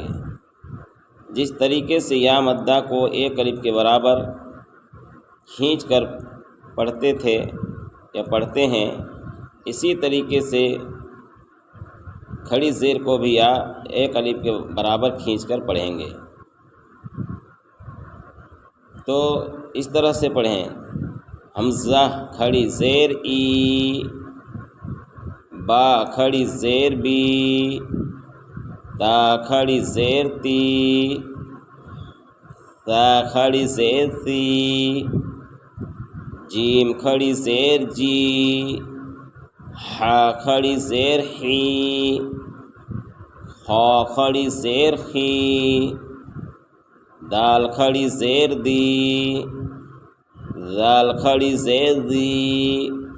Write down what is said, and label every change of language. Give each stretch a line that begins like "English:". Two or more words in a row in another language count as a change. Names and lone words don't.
Urdu: جس طریقے سے یا مدہ کو ایک الف کے برابر کھینچ کر پڑھتے تھے یا پڑھتے ہیں، اسی طریقے سے کھڑی زیر کو بھی یا ایک الف کے برابر کھینچ کر پڑھیں گے۔ تو اس طرح سے پڑھیں: حمزہ کھڑی زیر ای، با کھڑی زیر بی، تا کھڑی زیر تی، تا کھڑی زیر تی، جیم کھڑی زیر جی، حا کھڑی زیر حی، خا کھڑی زیر خی، دال کھڑی زیر دی، ذال کھڑی زیر دی،